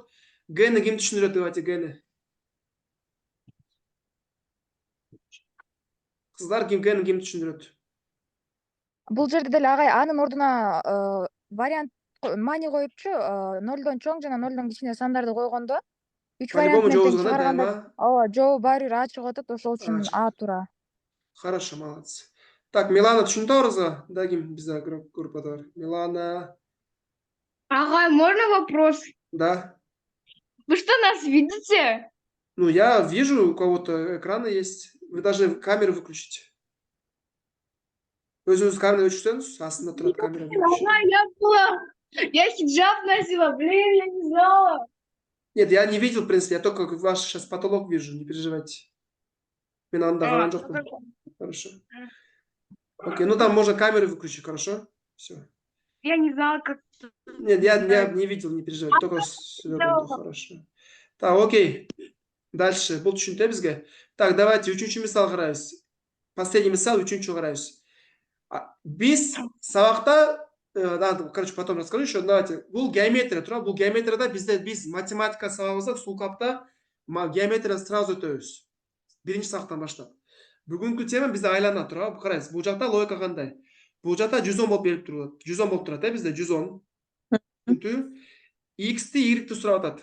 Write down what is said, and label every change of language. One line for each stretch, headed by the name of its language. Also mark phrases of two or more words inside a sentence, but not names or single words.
Kyrgyz: Г'ни ким түшүндүрөт, давайте Г'ни. Кыздар Г'ни ким түшүндүрөт? Бул жерде деле агай анын ордуна вариант мани коюпчу, 0дон чоң жана 0дон кичине сандарды койгондо 3 вариант менен тең чыгарганда, ооба, жооп баары бир А чыгып атат, ошол үчүн А тура.
Russian: Хорошо, молодцы. Так, Милана
Kyrgyz: түшүндү арызга? Да, ким бизде группада бар? Милана. Агай,
Russian: можно вопрос? Да. Вы что, нас видите? Ну, я вижу, у кого-то экраны есть. Вы должны камеру выключить.
Kyrgyz: Өзүңүз камераны өчүрсөңүз, астында турат камера.
Russian: Я хиджаб носила, блин, я не знала. Нет, я не видел, в принципе, я только ваш сейчас потолок вижу, не переживайте.
Kyrgyz: Мен анда караган жокмун.
Russian: Хорошо. Окей, ну там можно камеру выключить, хорошо? Все. Я не знала, как... Нет, я не видел, не переживайте, только свернуто, хорошо. Так, окей. Дальше,
Kyrgyz: бул түшүнүктүү бизге.
Russian: Так, давайте
Kyrgyz: үчүнчү мисал карайбыз. Последний мисал, үчүнчү карайбыз. Биз сабакта,
Russian: короче, потом расскажу еще. Давайте,
Kyrgyz: бул геометрия тура, бул геометрияда биз математика сабагыбызда сул капта геометрияны сразу өтөбүз. Биринчи сабактан баштап. Бүгүнкү тема бизде айлана тура, карайсыз. Бул жакта логика кандай? Бул жакта 110 болуп берип турат. 110 болуп турат, бизде 110. X'ти, Y'ти сурап атат.